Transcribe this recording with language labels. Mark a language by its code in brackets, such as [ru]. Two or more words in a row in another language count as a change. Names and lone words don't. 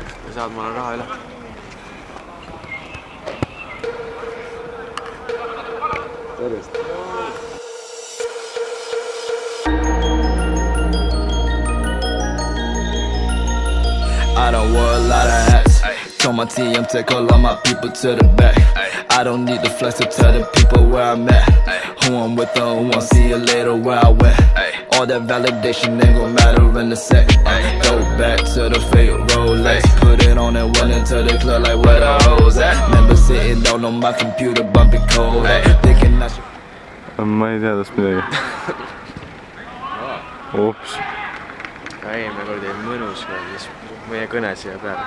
[et] ja saad mulle raha üle. Tervist! [en] I don't wear a lot of hats. Told my team take all of my people to the back. I don't need the flex to tell the people where I'm at. Who I'm with or who won't see you later where I went. All that validation ain't gon' matter in a sec. Go back to the fake Rolex. Put it on and went into the club like where the hoes at. Remember sitting down on my computer bumping code. Thinking I should. [et] Ma ei tea tast midagi. Ups. Eelmine kord oli mõnus, siis meie kõne siia peale.